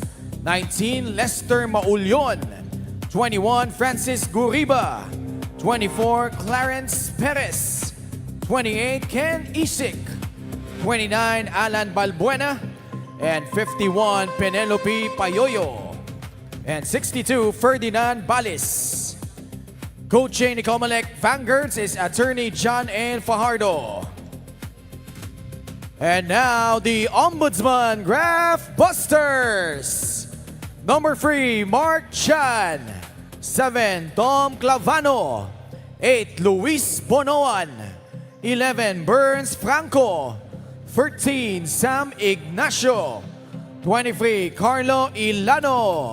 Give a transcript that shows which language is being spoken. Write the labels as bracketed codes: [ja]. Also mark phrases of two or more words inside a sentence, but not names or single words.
[en] 19, Lester Maulyon. 21, Francis Guriba. 24, Clarence Perez. 28, Ken Isik. 29, Alan Balbuena. And 51, Penelope Payoyo. And 62, Ferdinand Balis. Coaching the COMELEC Vanguards is Attorney John N. Fajardo. And now the Ombudsman Graftbusters. Number 3, Mark Chan. 7, Tom Clavano. 8, Luis Bonoan. 11, Burns Franco. 13, Sam Ignacio. 23, Carlo Ilano.